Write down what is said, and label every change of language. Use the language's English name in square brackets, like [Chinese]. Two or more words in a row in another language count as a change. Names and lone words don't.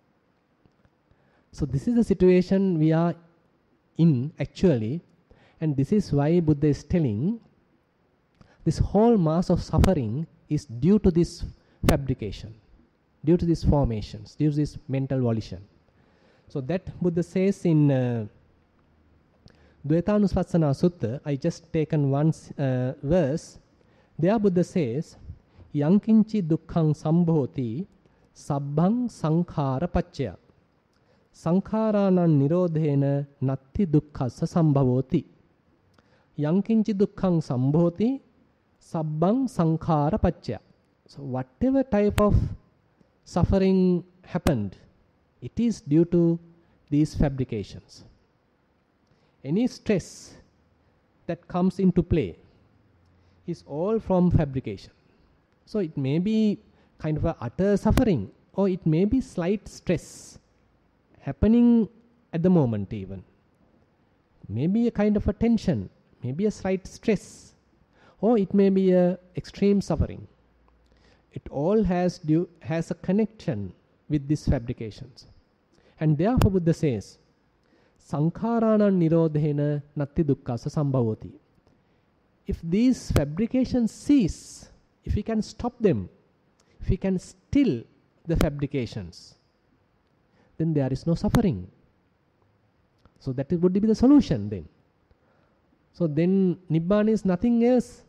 [English] So this is the situation we are in actually, and this is why Buddha is telling this whole mass of suffering is due to this fabrication, due to these formations, due to this mental volition. So that Buddha says in Dvaitanuspasana Sutta, I just taken one verse. There Buddha says, [Pali] Yankinchi dukkhang sambhoti sabbhang sankhara paccaya. Sankharānaṁ nirodhena natti dukkhassa sambhavoti. Yankinchi dukkhang sambhoti sabbhang sankhara paccaya. [English] So whatever type of suffering happened, it is due to these fabrications. Any stress that comes into play is all from fabrication. So it may be kind of a utter suffering, or it may be slight stress happening at the moment even. Maybe a kind of a tension, maybe a slight stress, or it may be a extreme suffering. It all has a connection with these fabrications. And therefore Buddha says, [Pali] Sankharānaṁ nirodhena natti dukkhassa sambhavoti. [English] If these fabrications cease, if we can stop them, if we can still the fabrications, then there is no suffering. So that would be the solution then. So then Nibbana is nothing else.